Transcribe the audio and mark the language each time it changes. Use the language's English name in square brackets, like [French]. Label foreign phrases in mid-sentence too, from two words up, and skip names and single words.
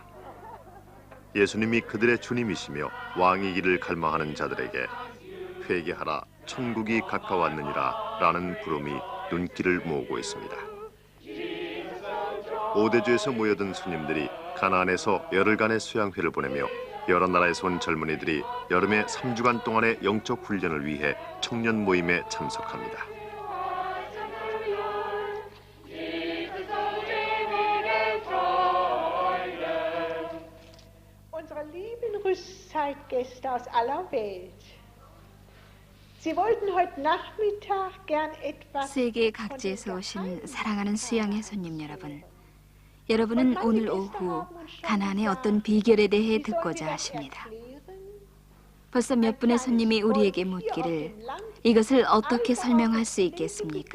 [Korean] 예수님이 그들의 주님이시며 왕이기를 갈망하는 자들에게 회개하라 천국이 가까웠느니라 라는 부름이 눈길을 모으고 있습니다. 오대주에서 모여든 손님들이 가나안에서 열흘간의 수양회를 보내며 여러 나라에서 온 젊은이들이 여름의 3주간 동안의 영적 훈련을 위해 청년 모임에 참석합니다. [German] Unsere lieben Rüstzeitgäste aus aller Welt. Sie wollten heute Nachmittag gern etwas [Korean] 세계 각지에서 오신 사랑하는 수양의 손님 여러분, 여러분은 오늘 오후 가나안의 어떤 비결에 대해 듣고자 하십니다. 벌써 몇 분의 손님이 우리에게 묻기를 이것을 어떻게 설명할 수 있겠습니까?